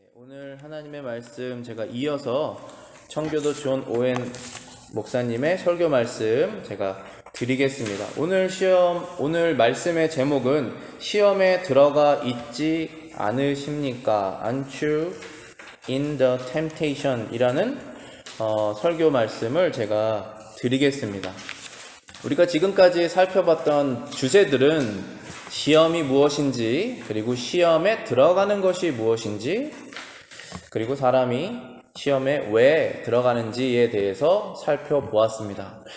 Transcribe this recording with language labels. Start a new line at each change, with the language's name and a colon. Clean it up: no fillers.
Korean: 오늘 하나님의 말씀 제가 이어서 청교도 존 오웬 목사님의 설교 말씀 제가 드리겠습니다. 오늘 말씀의 제목은 시험에 들어가 있지 않으십니까?
English: Aren't you in the temptation?
Korean: 이라는 설교 말씀을 제가 드리겠습니다. 우리가 지금까지 살펴봤던 주제들은 시험이 무엇인지, 그리고 시험에 들어가는 것이 무엇인지, 그리고 사람이 시험에 왜 들어가는지에 대해서 살펴보았습니다.